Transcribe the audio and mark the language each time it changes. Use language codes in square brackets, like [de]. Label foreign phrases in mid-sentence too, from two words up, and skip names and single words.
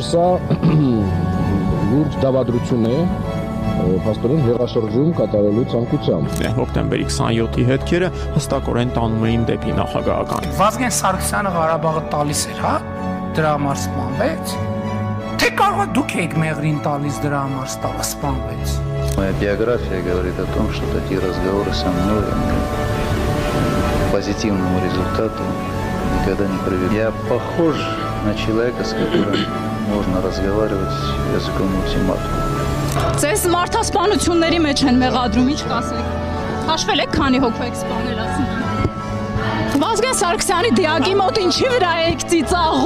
[hy] Սա լուրջ դավադրություն է փաստորեն հեղաշրջում կատարելու ցանկությամբ։ Հոկտեմբերի 27-ի հետքերը հստակորեն տանում էին դեպի նախագահական։ Վազգեն Սարգսյանը Ղարաբաղը տալիս էր, հա, դրա համար սպանվեց։ Թե կարող դուք եք մեղրին տալիս дրա համար սպանվեց։ [ru] Моя биография говорит о том, что такие разговоры со мной к позитивному результату никогда не приведут. Я похож на человека, с которым можно разговаривать языком ультиматума. [hy] Ձեզ մարդասպանությունների մեջ են մեղադրում, ինչ կասեք։ Հաշվել եք քանի հոգու եք սպանել ասում։ Վազգեն Սարգսյանի դիակի մոտ ինչի վրա եք ծիծաղ